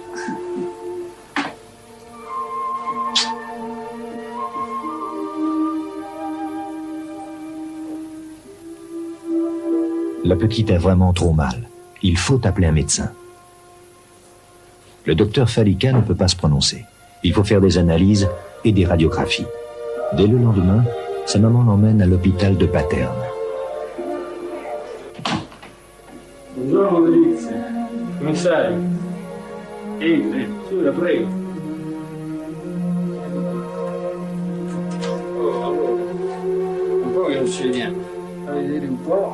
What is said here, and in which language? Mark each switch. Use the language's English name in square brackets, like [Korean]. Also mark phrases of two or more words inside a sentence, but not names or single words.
[French] La petite a vraiment trop mal. Il faut appeler un médecin. Le docteur Falika ne peut pas se prononcer. Il faut faire des analyses et des radiographies. Dès le lendemain, sa maman l'emmène à l'hôpital de Paterne. [Italian] Buongiorno Delizia, come stai? Entri, su, la prego. Un po' che non ci vediamo, a vedere un po'.